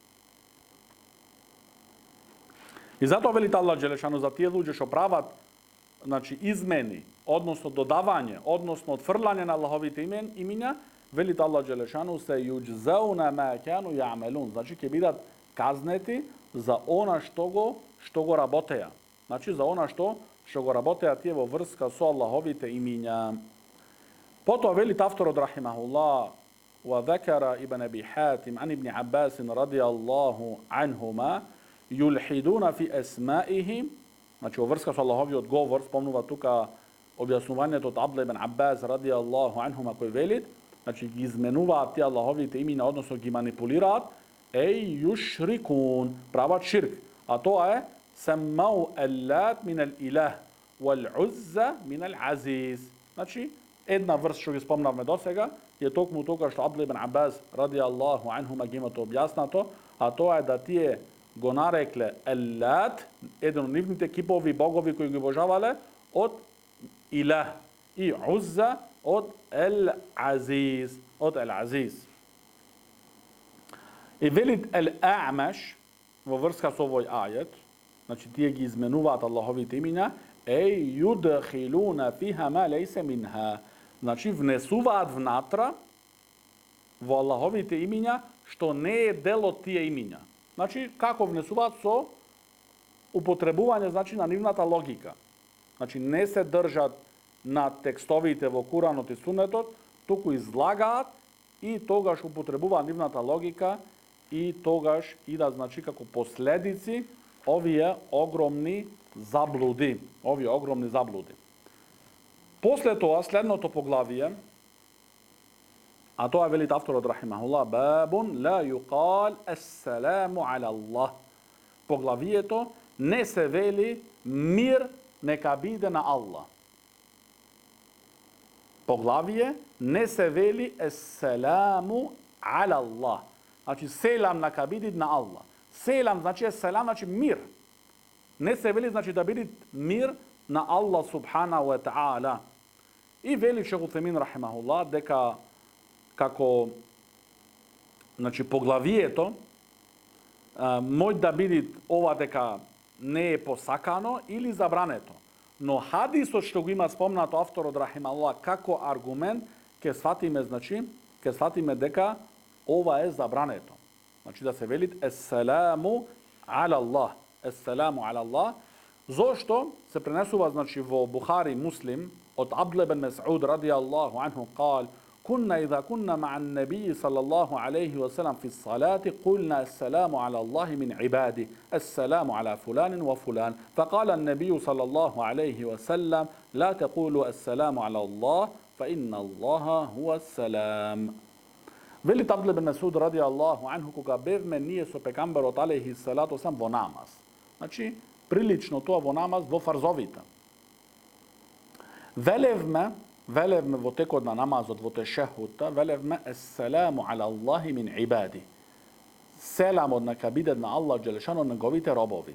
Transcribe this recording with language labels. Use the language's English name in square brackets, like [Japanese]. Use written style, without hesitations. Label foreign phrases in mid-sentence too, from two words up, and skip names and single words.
[Macedonian] И затоа велите [Arabic] الله جل شأنه [Macedonian] за тие луѓе што прават, значи, измени, односно додавање, односно отфрлање на Аллаховите имиња, велите [Arabic] الله جل شأنه سيجزون ما كانوا يعملون. [Macedonian] Значи ќе бидат казнети за она што го работеа. Значи за она што го работеа тие во врска со Аллаховите имиња. Потоа велите авторот рахимахуллах [Arabic] وذكر ابن أبي حاتم عن ابن عباس رضي الله عنهما يلحدون في أسمائهم. [Macedonian] Значи, во врска со Аллаховиот говор, спомнува тука објаснувањето од Абдулlah ибн Аббас [Arabic] رضي الله عنهما [Macedonian] кој велит, значи ги изменуваат тие Аллаховите имиња, односно ги манипулираат, юшрикун, прават ширк. А тоа е [Arabic] سموا اللات من الإله والعزى من العزيز. [Macedonian] Значи, една врст што ги спомнавме досега е токму тоа што Абдулlah ибн Аббас [Arabic] رضي الله عنهما [Macedonian] ги имато објаснато, а тоа е да тие го нарекле Аллат, еден од нивните кипови богови кои ги обожавале, од Илах, и Узза од Ал-Азиз, И велит Ал-А'маш во врска со овој ајет, значи тие ги изменуваат Аллаховите имиња, [Arabic] يدخلون فيها ما ليس منها. [Macedonian] Значи внесуваат внатра во Аллаховите имиња што не е дел од тие имиња. Значи, како внесуваат со употребување, значи, на нивната логика. Значи, не се држат на текстовите во Куранот и Сунетот, туку излагаат и тогаш употребуваат нивната логика и тогаш идат, значи, како последици овие огромни заблуди. После тоа, следното поглавие, а тоа велит авторот рахимахуллах, [Arabic] باب لا يقال السلام على الله. [Macedonian] Поглавието не се вели мир нека биде на Аллах. Поглавие не се вели [Arabic] السلام على الله. [Macedonian] Значи селам нека биде на Аллах. Селам значи селам значи мир. Не се вели значи да биде мир на Аллах [Arabic] سبحانه وتعالى. [Macedonian] И вели Шейх Утхемин рахимахуллах дека како, значи, поглавието може да биде ова дека не е посакано или забрането. Но хадисот што го има спомнато авторот рахимахуллах како аргумент, ќе сватиме дека ова е забрането. Значи да се велит [Arabic] السلام على الله. [Macedonian] Зошто се пренесува, значи, во Бухари Муслим од Абдулlah ибн Мас'уд [Arabic] رضي الله عنه قال كنا إذا كنا مع النبي صلى الله عليه وسلم في الصلاة قلنا السلام على الله من عباده السلام على فلان وفلان فقال النبي صلى الله عليه وسلم لا تقولوا السلام على الله فإن الله هو السلام. [Macedonian] Велит Абдулlah ибн Мас'уд [Arabic] رضي الله عنه [Macedonian] кога бевме ние со пегамберот [Arabic] عليه الصلاة والسلام [Macedonian] во намаз. Значи прилично тоа во намаз во фарзовите. Велевме во текот на намазот, во тешехута, велевме [Arabic] السلام على الله من عباده. [Macedonian] Селамот нека биде на [Arabic] الله جل شأنه [Macedonian] неговите робови.